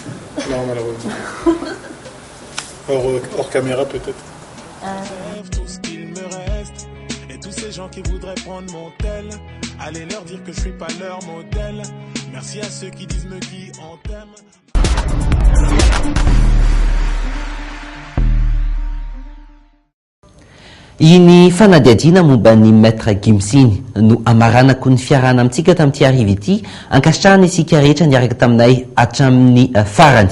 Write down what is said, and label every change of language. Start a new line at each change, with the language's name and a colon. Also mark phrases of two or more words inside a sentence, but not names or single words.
French: Non, malheureusement. Hors caméra peut-être. Tout ce qu'il me reste et tous ces gens qui voudraient prendre mon tel, allez leur dire que je suis pas leur modèle. Merci à ceux qui disent me qui en t'aime.
Malagasy: Iny fanadiadiana momba ny maître Gims iny no amaranako ny fiarahana amintsika tamin'ity ariva ity, ankasitrahana isika rehetra niaraka taminay hatramin'ny farany.